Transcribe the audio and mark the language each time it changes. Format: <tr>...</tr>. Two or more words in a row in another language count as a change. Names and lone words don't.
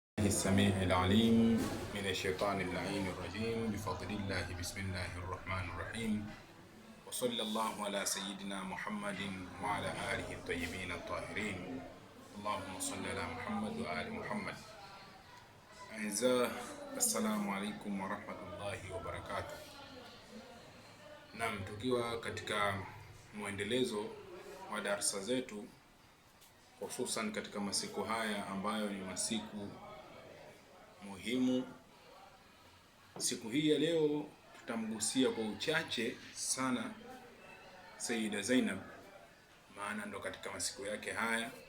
<ar>السميع العليم من الشيطان اللعين الرجيم بفضل الله بسم الله الرحمن الرحيم وصلى الله على سيدنا محمد وعلى آله الطيبين الطاهرين اللهم صل على محمد وآل محمد. أعزائي السلام عليكم ورحمة الله وبركاته.</ar> <sw>Naam, tukiwa katika mwendelezo wa darasa zetu hususan katika masiku haya ambayo ni masiku muhimu. Siku hii ya leo tutamgusia kwa uchache sana Sayyida Zainab, maana ndo katika masiku yake haya.</sw>